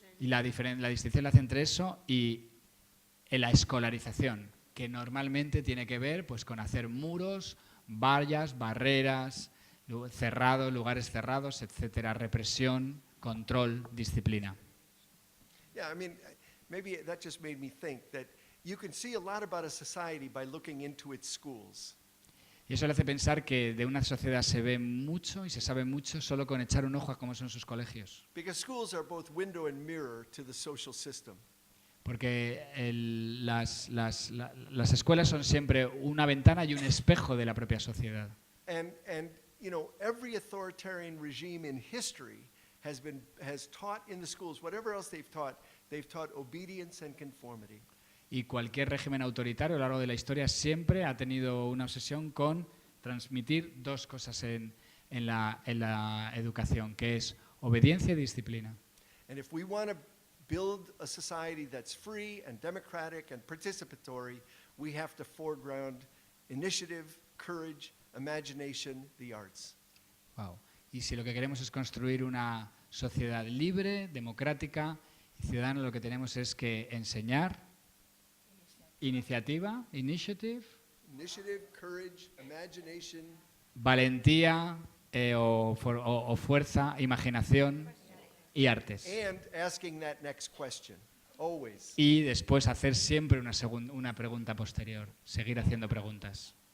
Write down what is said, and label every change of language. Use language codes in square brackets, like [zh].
[es] Y la distinción la hace entre eso y la escolarización, que normalmente tiene que ver pues, con hacer muros, vallas, barreras, lugares cerrados, etcétera, represión, control, disciplina. [en] Yeah, I mean, maybe that just made me think that you can see a lot about a society by looking into its schools. [es] Y eso le hace pensar que de una sociedad se ve mucho y se sabe mucho solo con echar un ojo a cómo son sus colegios. [en] Because schools are both window and mirror to the social system. [es] Porque las escuelas son siempre una ventana y un espejo de la propia sociedad. [en] And you know, every authoritarian regime in history has taught in the schools, whatever else they've taught obedience and conformity. [es] Y cualquier régimen autoritario a lo largo de la historia siempre ha tenido una obsesión con transmitir dos cosas en la educación, que es obediencia y disciplina. [en] And if we want to build a society that's free and democratic and participatory, we have to foreground initiative, courage, imagination, the arts. Wow. [es] Y si lo que queremos es construir una sociedad libre, democrática y ciudadana, lo que tenemos es que enseñar iniciativa, initiative, [en] courage, imagination, [es] valentía o fuerza, imaginación y artes. [en] and asking that next question, always. [es] Y después hacer siempre una pregunta posterior, seguir haciendo preguntas.